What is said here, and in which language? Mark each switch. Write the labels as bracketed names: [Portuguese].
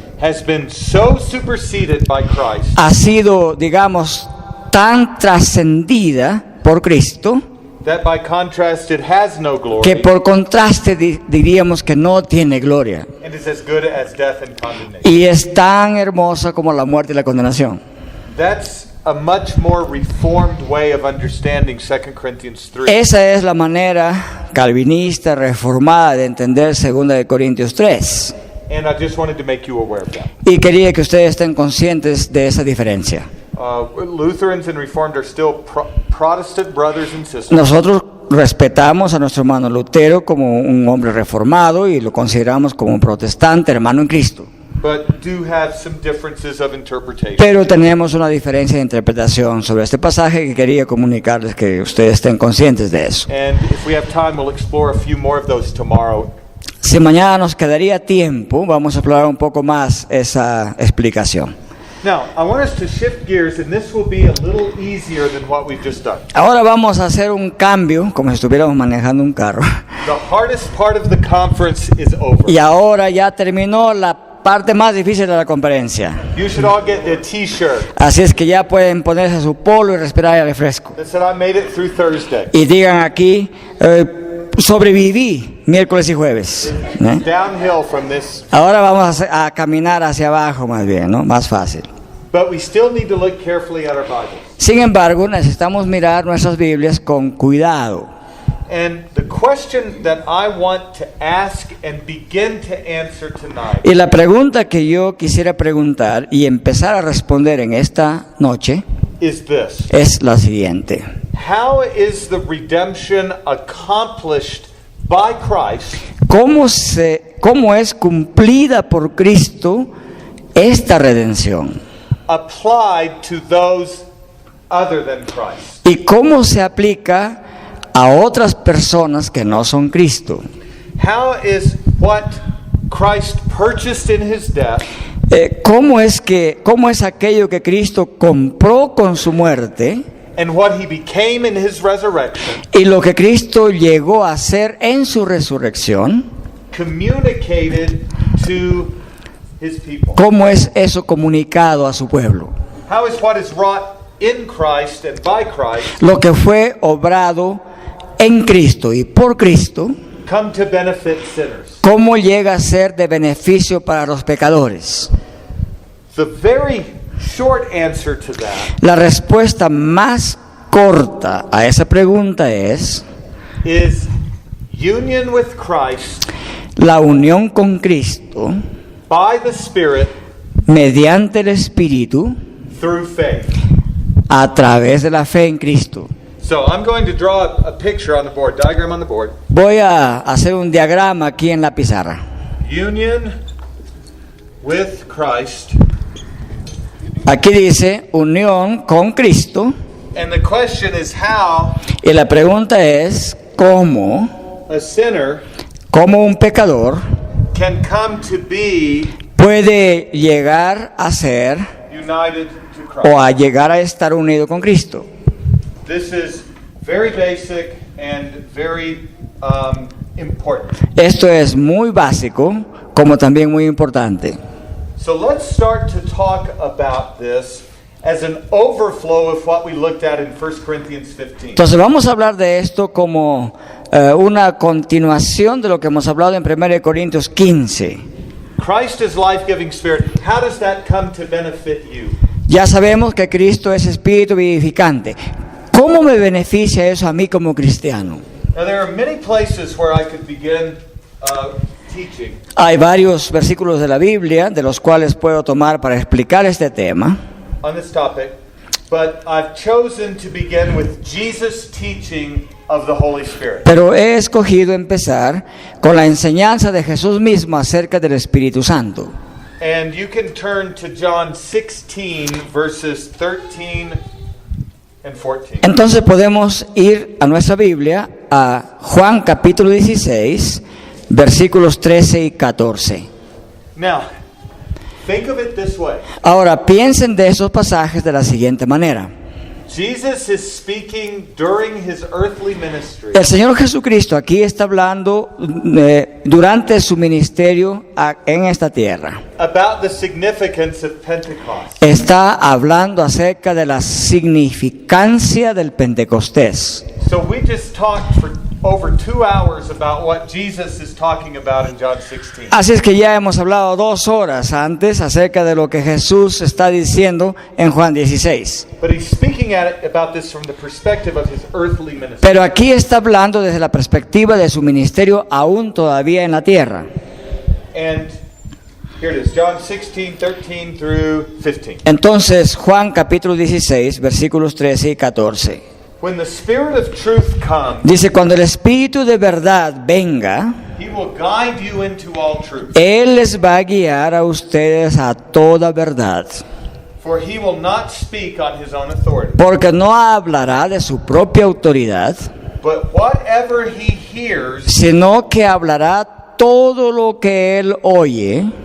[English] has been so superseded by Christ [Spanish] ha sido, digamos, tan trascendida por Cristo [English] that by contrast it has no glory [Spanish] que por contraste diríamos que no tiene gloria. [English] and is as good as death and condemnation. [Spanish] Y es tan hermosa como la muerte y la condenación. [English] That's a much more reformed way of understanding 2 Corinthians 3. [Spanish] Esa es la manera calvinista, reformada de entender 2 de Corintios 3. [English] And I just wanted to make you aware of that. [Spanish] Y quería que ustedes estén conscientes de esa diferencia. [English] Lutherans and Reformed are still Protestant brothers and sisters. [Spanish] Nosotros respetamos a nuestro hermano Lutero como un hombre reformado y lo consideramos como un protestante, hermano en Cristo. [English] But do have some differences of interpretation. [Spanish] Pero tenemos una diferencia de interpretación sobre este pasaje que quería comunicarles, que ustedes estén conscientes de eso. [English] And if we have time, we'll explore a few more of those tomorrow. [Spanish] Si mañana nos quedaría tiempo, vamos a explorar un poco más esa explicación. [English] Now, I want us to shift gears, and this will be a little easier than what we've just done. [Spanish] Ahora vamos a hacer un cambio, como si estuviéramos manejando un carro. [English] The hardest part of the conference is over. [Spanish] Y ahora ya terminó la parte más difícil de la conferencia. [English] You should all get a t-shirt [Spanish] Así es que ya pueden ponerse su polo y respirar aire fresco. [English] that said, I made it through Thursday. [Spanish] Y digan aquí, sobreviví miércoles y jueves. ¿eh? [English] Downhill from this. [Spanish] Ahora vamos a caminar hacia abajo más bien, ¿no? Más fácil. [English] But we still need to look carefully at our Bibles. [Spanish] Sin embargo, necesitamos mirar nuestras Biblias con cuidado. [English] And the question that I want to ask and begin to answer tonight [Spanish] Y la pregunta que yo quisiera preguntar y empezar a responder en esta noche [English] is this. [Spanish] es la siguiente. [English] How is the redemption accomplished by Christ [Spanish] ¿Cómo es cumplida por Cristo esta redención? [English] applied to those other than Christ? [Spanish] ¿Y cómo se aplica a otras personas que no son Cristo? [English] How is what Christ purchased in his death [Spanish] ¿Cómo es aquello que Cristo compró con su muerte [English] and what he became in his resurrection [Spanish] y lo que Cristo llegó a hacer en su resurrección? [English] communicated to his people? [Spanish] ¿Cómo es eso comunicado a su pueblo? [English] How is what is wrought in Christ and by Christ [Spanish] Lo que fue obrado en Cristo y por Cristo, [English] come to benefit sinners? [Spanish] ¿cómo llega a ser de beneficio para los pecadores? [English] The very short answer to that [Spanish] La respuesta más corta a esa pregunta es [English] is union with Christ [Spanish] la unión con Cristo [English] by the Spirit [Spanish] mediante el Espíritu [English] through faith. [Spanish] a través de la fe en Cristo. [English] So I'm going to draw a picture on the board, diagram on the board. [Spanish] Voy a hacer un diagrama aquí en la pizarra. [English] Union with Christ. [Spanish] Aquí dice unión con Cristo [English] And the question is how [Spanish] y la pregunta es ¿cómo [English] a sinner [Spanish] un pecador [English] can come to be [Spanish] puede llegar a ser [English] united to Christ? [Spanish] o a llegar a estar unido con Cristo? [English] This is very basic and very important. [Spanish] Esto es muy básico como también muy importante. [English] So let's start to talk about this as an overflow of what we looked at in 1 Corinthians 15. [Spanish] Entonces vamos a hablar de esto como una continuación de lo que hemos hablado en 1 Corintios 15. [English] Christ is life-giving spirit. How does that come to benefit you? [Spanish] Ya sabemos que Cristo es espíritu vivificante. ¿Cómo me beneficia eso a mí como cristiano? [English] Now there are many places where I could begin teaching. [Spanish] Hay varios versículos de la Biblia de los cuales puedo tomar para explicar este tema. [English] On this topic, but I've chosen to begin with Jesus' teaching of the Holy Spirit. [Spanish] Pero he escogido empezar con la enseñanza de Jesús mismo acerca del Espíritu Santo. [English] And you can turn to John 16, verses 13 and 14. [Spanish] Entonces podemos ir a nuestra Biblia, a Juan capítulo 16, versículos 13 y 14. [English] Now, think of it this way. [Spanish] Ahora piensen de esos pasajes de la siguiente manera. [English] Jesus is speaking during his earthly ministry [Spanish] El Señor Jesucristo aquí está hablando durante su ministerio en esta tierra. [English] about the significance of Pentecost. [Spanish] Está hablando acerca de la significancia del Pentecostés. [English] So we just talked for over 2 hours about what Jesus is talking about in John 16. [Spanish] Así es que ya hemos hablado 2 horas antes acerca de lo que Jesús está diciendo en Juan 16. [English] But he's speaking about this from the perspective of his earthly ministry. [Spanish] Pero aquí está hablando desde la perspectiva de su ministerio aún todavía en la tierra. [English] And here it is, John 16, 13 through 15. [Spanish] Entonces, Juan capítulo 16, versículos 13 y 14. [English] When the Spirit of truth comes, [Spanish] Dice, cuando el Espíritu de verdad venga, [English] he will guide you into all truth. [Spanish] Él les va a guiar a ustedes a toda verdad. [English] For he will not speak on his own authority, [Spanish] Porque no hablará de su propia autoridad, [English] but whatever he hears, [Spanish] sino que hablará todo lo que Él oye,